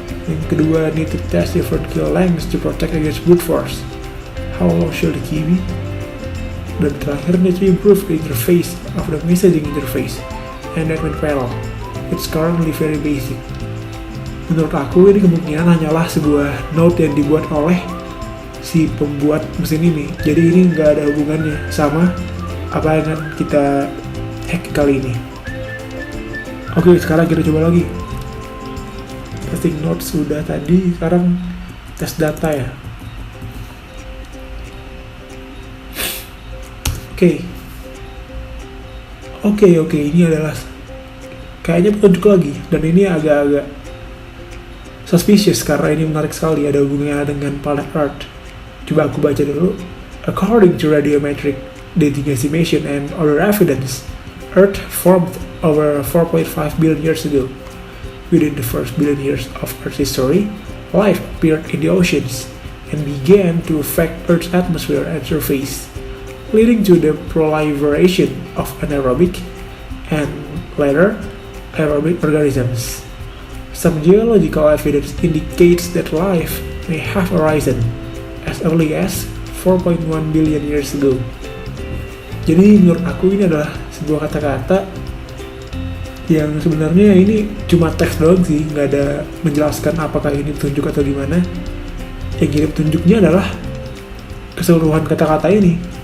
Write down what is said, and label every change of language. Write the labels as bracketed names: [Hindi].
[English] Yang kedua, need to test different key lengths to protect against brute force. How long should the key be? Dan terakhir, need to improve the interface of the messaging interface and admin panel. It's currently very basic. [Indonesian] Menurut aku ini kemungkinan hanyalah sebuah note yang dibuat oleh si pembuat mesin ini. Jadi ini nggak ada hubungannya sama apa yang akan kita hack kali ini. Oke, sekarang kita coba lagi. Testing notes sudah tadi, sekarang tes data ya. Oke, ini adalah kayaknya petunjuk lagi, dan ini agak-agak suspicious karena ini menarik sekali, ada hubungannya dengan planet Earth. Coba aku baca dulu. [English] According to radiometric dating estimation and other evidence, Earth formed over 4.5 billion years ago. Within the first billion years of Earth's history, life appeared in the oceans and began to affect Earth's atmosphere and surface, leading to the proliferation of anaerobic and later aerobic organisms. Some geological evidence indicates that life may have arisen as early as 4.1 billion years ago. [Indonesian] Jadi menurut aku ini adalah sebuah kata-kata yang sebenarnya ini cuma teks doang sih, nggak ada menjelaskan apakah ini petunjuk atau gimana. Yang jadi petunjuknya adalah keseluruhan kata-kata ini.